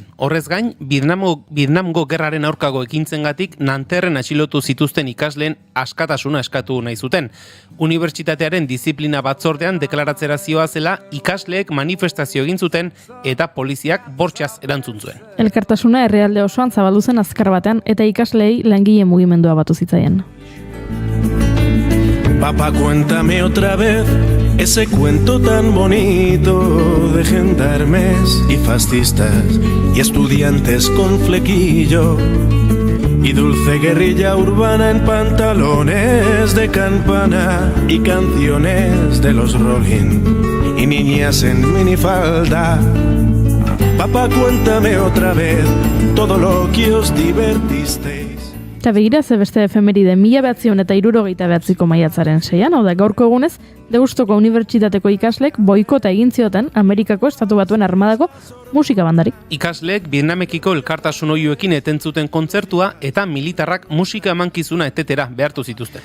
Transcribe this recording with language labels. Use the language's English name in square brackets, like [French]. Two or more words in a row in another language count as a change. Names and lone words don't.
[Basque] Horrez gain, Vietnamgo gerraren aurkago ekintzengatik Nanterren atxilotu zituzten ikasleen askatasuna eskatu nahi zuten. Unibertsitatearen disiplina batzordean deklaratzera zioa zela ikasleek manifestazio egin zuten eta poliziak bortxaz erantzun zuen. Elkartasuna herrialde osoan zabaldu zen azkar batean eta ikasleei langile mugimendua batu zitzaien. [Spanish] Papá, cuéntame otra vez ese cuento tan bonito de gendarmes y fascistas y estudiantes con flequillo y dulce guerrilla urbana en pantalones de campana y canciones de los Rolling y niñas en minifalda. Papá, cuéntame otra vez todo lo que os divertisteis. [Basque] Eta begira, ze beste efemeride 1979ko maiatzaren 6an, hau da gaurko egunez, Deustoko Unibertsitateko ikaslek boikota egin zioten Amerikako Estatu Batuen Armadako musika bandari. Ikasleek Vietnamekiko elkartasun oihuekin etentzuten kontzertua eta militarrak musika emankizuna etetera behartu zituzten.